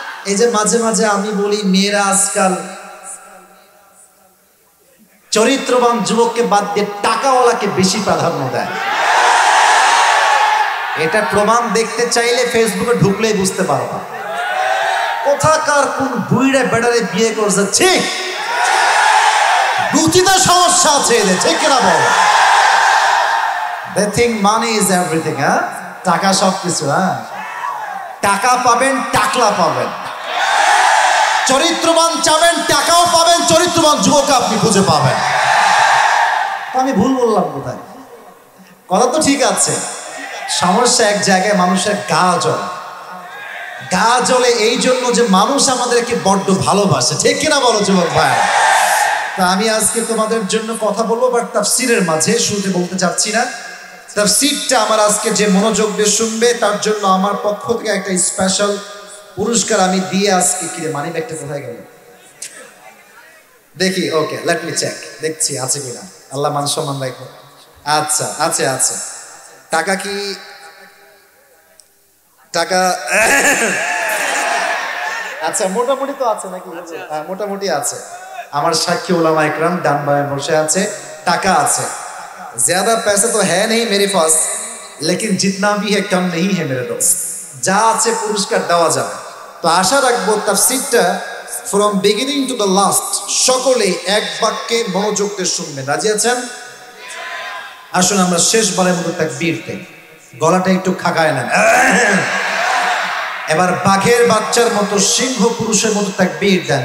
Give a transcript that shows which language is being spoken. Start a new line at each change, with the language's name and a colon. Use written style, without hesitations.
Bangla: এই যে মাঝে মাঝে আমি বলি মেয়েরা আজকাল চরিত্রবান যুবককে বাদ দিয়ে টাকাওয়ালাকে বেশি প্রাধান্য দেয়। এটা প্রমাণ দেখতে চাইলে ফেসবুকে ঢুকলেই বুঝতে পারবা কোথাকার কোন বুইড়া বেড়ারে বিয়ে করছে। ঠিক বুদ্ধিতে সমস্যা আছে এদের, ঠিক কিনা বল?
English: They think money is everything, হ্যাঁ?
Bangla: টাকা সব কিছু, হ্যাঁ? টাকা পাবেন, টাকলা পাবেন, চরিত্রবান চাবেন, টাকাও পাবেন, চরিত্রবান যুবক আপনি খুঁজে পাবেন। আমি ভুল বললাম কোথায়? কথা তো ঠিক আছে, সমস্যা এক জায়গায়, মানুষের গা জ্বলে। গা জ্বলে এই জন্য যে মানুষ আমাদেরকে বড্ড ভালোবাসে, ঠিক কিনা বলো যুবক ভাই? তা আমি আজকে তোমাদের জন্য কথা বলবো, বাট তাফসীরের মাঝে, শুরুতে বলতে চাচ্ছি না। তাফসীরটা আমার আজকে যে মনোযোগ দিয়ে শুনবে তার জন্য আমার পক্ষ থেকে একটা স্পেশাল পুরস্কার আমি দিয়ে আজকে। কিরে মানি ব্যাগটা কোথায় গেল? দেখি, ওকে, লেট মি চেক, দেখছি আছে কিনা। আল্লাহ মান সম্মান রাখো। আচ্ছা, আছে আছে। টাকা কি টাকা? আচ্ছা, মোটামুটি তো আছে নাকি? হ্যাঁ, মোটামুটি আছে। আমার সাক্ষী উলামা ইকরাম ডান বামে বসে আছে, টাকা আছে।
Hindi: ज्यादा पैसा तो है नहीं मेरे पास, लेकिन जितना भी है कम नहीं है मेरे दोस्त।
Bangla: যা আছে পুরস্কার দেওয়া যাবে। তো আশা রাখবো তাফসীরটা from beginning to the last সকলেই এক বাক্যে মনোযোগ দিয়ে শুনবেন। রাজি আছেন? আসুন আমরা শেষবারের মতো তাকবীর দেই, গলাটা একটু খাকায় নেন। এবার বাঘের বাচ্চার মতো, সিংহ পুরুষের মতো তাকবীর দেন।